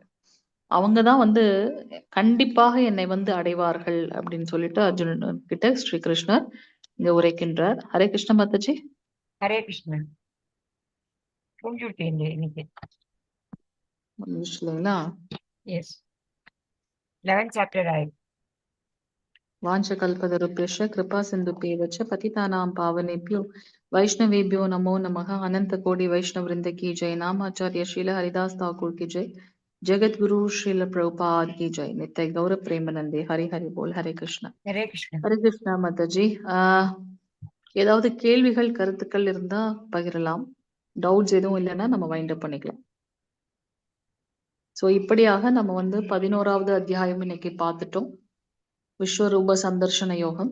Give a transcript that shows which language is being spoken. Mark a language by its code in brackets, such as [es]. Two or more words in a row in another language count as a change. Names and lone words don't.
[ta] அவங்கதான் கண்டிப்பாக என்னை அடைவார்கள் அப்படின்னு சொல்லிட்டு அர்ஜுனன் கிட்ட ஸ்ரீ கிருஷ்ணர் இங்க உரைக்கின்றார். ஹரே கிருஷ்ண மாதாஜி. ஹரே கிருஷ்ணன். முடிச்சுங்களா? [en] Yes. 11th chapter ஆயிடுச்சு. [sa] वाञ्छकल्पतरुभ्यश्च कृपासिन्धुभ्येव च पतितानां पावनेभ्यो वैष्णवेभ्यो नमो नमः। [hi] अनंत कोटि वैष्णव वृंद की जय। नामाचार्य श्रील हरिदास ठाकुर की जय। जगत गुरु श्रील प्रभुपाद की जय। नित्य गौर प्रेमानंदे। हरि हरि बोल। हरे कृष्णा. [ta] ஹரே கிருஷ்ணன். ஹரே கிருஷ்ணா மாதாஜி. ஏதாவது கேள்விகள் கருத்துக்கள் இருந்தா பகிரலாம். டவுட்ஸ் எதுவும் இல்லைன்னா நம்ம [en] wind up [ta] பண்ணிக்கலாம். சோ இப்படியாக நம்ம 11வது அத்தியாயம் இன்னைக்கு பார்த்துட்டோம். விஸ்வரூப சந்தர்ஷன யோகம்.